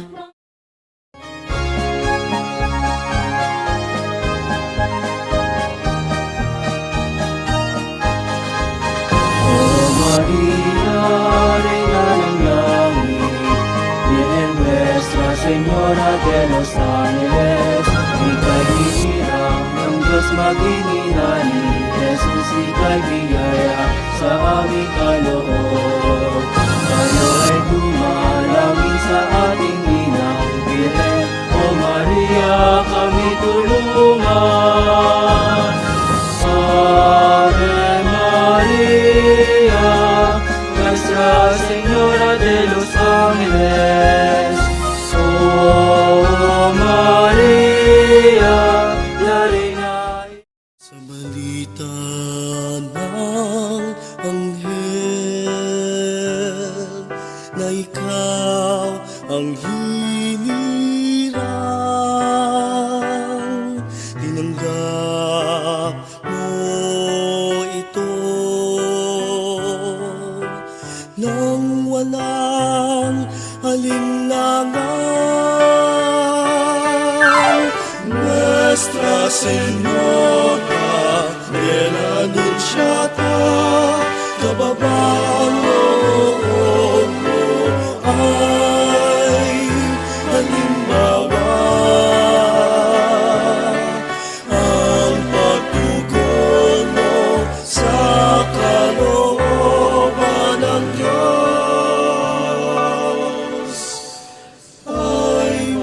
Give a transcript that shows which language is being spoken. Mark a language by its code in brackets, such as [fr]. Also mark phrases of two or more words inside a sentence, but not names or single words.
[tl] O Maria, Reina ng Langit, [es] Virgen Nuestra, Señora de los Ángeles, [tl] ika'y hinirang ng Diyos maghihinani, Jesus ika'y biyaya sa aming kaloob. Tayo ay dumalangin sa ating inang Virgen, O Maria, kami tulungan. [la] Ave Maria, [es] Nuestra Señora de los Ángeles, Oh Maria, la Reina. [tl] Sa balita ng anghel na ikaw ang hinirang, tinanggap mo ito nang walang alinlangan. [es] Nuestra Señora de la Anunciata, [tl] kababaan loob mo ay halimbawa. Ang pagtugon mo sa kalooban ng Diyos ay